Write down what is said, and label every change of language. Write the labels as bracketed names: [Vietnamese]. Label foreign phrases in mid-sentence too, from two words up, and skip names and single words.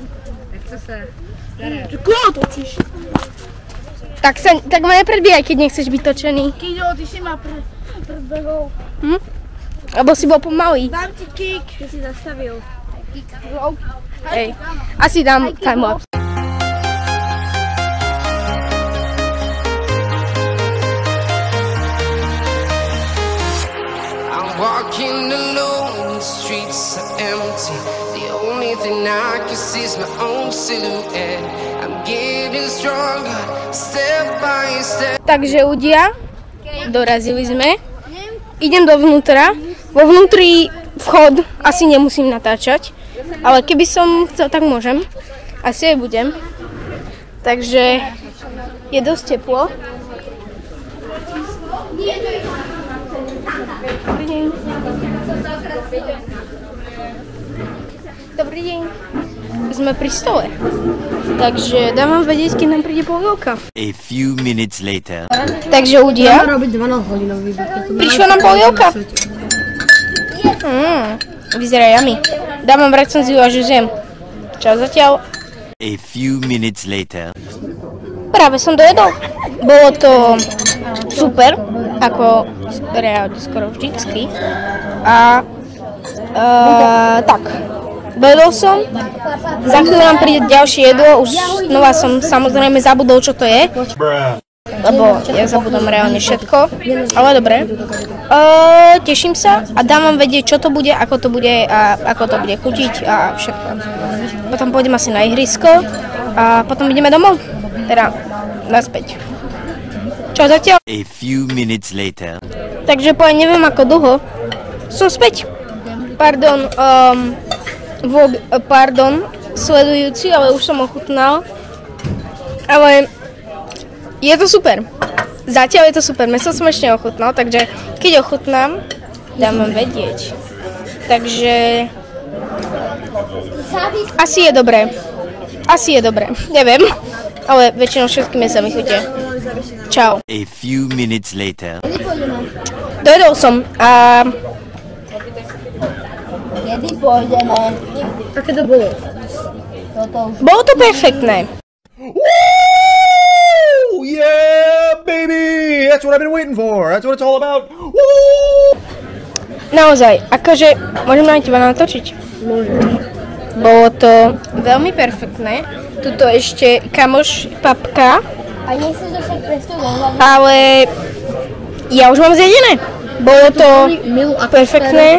[Slovak] Koho točíš? Tak ma nepredbíjaj, keď nechceš byť točený. Kido, ty si ma predbehol. Lebo si bol pomalý. Dám ti kick. Ty si zastavil. Hej, asi dám timelapse. [English] Walking alone, the streets are empty. The only thing I can see is my own silhouette. I'm getting stronger, step by step. [Slovak] Takže ľudia, dorazili sme. Idem dovnútra. Vo vnútri vchod asi nemusím natáčať, ale keby som chcel, tak môžem. Asi aj budem. Takže je dosť teplo. Dobrý deň. Dobrý deň. Sme pri stole. Takže dám vám vedieť, keď nám príde polievka. [English] A few minutes later. [Slovak] Takže ľudia, prišla nám polievka. Vyzerá yummy. Dám vám recenziu, až ju zjem. Čau zatiaľ. [English] A few minutes later. [Slovak] Práve som dojedol. Bolo to super, ako reálne skoro vždycky. A tak, dojedol som. Za chvíľu nám príde ďalšie jedlo, už znova som samozrejme zabudol, čo to je. Lebo ja zabudám reálne všetko, ale dobre. Teším sa a dám vám vedieť, čo to bude, ako to bude a ako to bude chutiť a všetko. Potom pôjdem asi na ihrisko a potom ideme domov, teda naspäť. Čo zatiaľ? [English] A few minutes later. [Slovak] Takže po neviem ako dlho som späť. Pardon, sledujúci, ale už som ochutnal. Ale je to super. Zatiaľ je to super, meso som ešte neochutnal, takže keď ochutnám, dám vám vedieť. Takže asi je dobré. Asi je dobré. Neviem. Ale väčšinou všetkými sa mi chutia. Čau. [English] A few minutes later. [Slovak] Dojedol som a... Kedy pôjdeme? Aké to bolo? Bolo to perfektné. [English] Woo! Yeah, baby! That's what I've been waiting for. That's what it's all about. Woo! [Slovak] Naozaj, akože môžem na teba natočiť? Môžem. Bolo to veľmi perfektné. Tuto ešte kamoš papka. A nechceš dostať prestu do hlavy? Ale ja už mám zjedené. Bolo to perfektné.